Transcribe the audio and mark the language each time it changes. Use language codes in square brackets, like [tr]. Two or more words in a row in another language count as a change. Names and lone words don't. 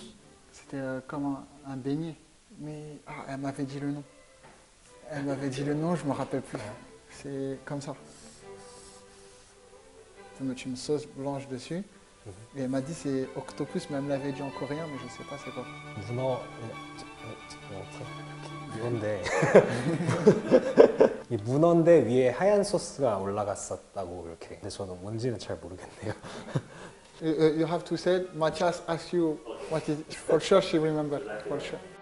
[fr] C'était comme un beignet. Mais elle m'avait dit le nom. Elle m'avait dit le nom, je me rappelle plus. C'est comme ça. Tu mettre une sauce blanche dessus. Et elle m'a dit c'est octopus, mais elle me l'avait dit en coréen, mais je sais pas c'est quoi. [ko] 문어인데 이 문어인데 위에 하얀 소스가 올라갔었다고 이렇게. 근데 저는 뭔지는 잘 모르겠네요. [en] You have to say, Matthias asked you what is, for sure she remember, for sure.